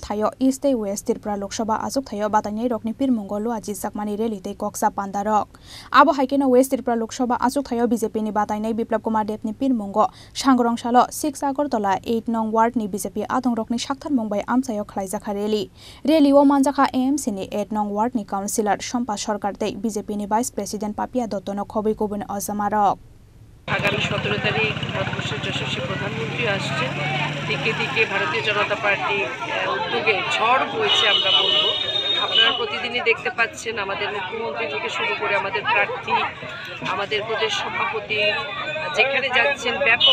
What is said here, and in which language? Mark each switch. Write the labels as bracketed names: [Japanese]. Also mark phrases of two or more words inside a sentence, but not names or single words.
[Kok Borok] thayo East tei West Tripura Lok Sabha asuk thayo batainai rokni pirmungo luaji jakmani rally tei koksa pandarok abo haikeno West Tripura Lok Sabha asuk thayo BJP ni batainai Biplab Kumar Dev ni pirmungo sangrong salo 6 Agartala 8 nong ward ni BJP adongrok ni sakthar mungbai amsayo khlaijaka rally o manjaka AMC ni 8 nong ward ni councillor Shompa Sarkar tei BJP ni [English] vice president [Kok Borok] Papia Dutta খবই কবন অজামারক [Bangla] আগামী 17 তারিখ ভারতবর্ষের যশস্বী প্রধানমন্ত্রী আসছে দিকে দিকে ভারতীয় জনতা পার্টি উদ্যোগে ঝড় বইছে আমরা বলবো আপনারা প্রতিদিনই দেখতে পাচ্ছেন আমাদের মুখ্যমন্ত্রী থেকে শুরু করে আমাদের প্রার্থী আমাদের প্রদেশ সভাপতি যেখানে যাচ্ছেন ব্যাপক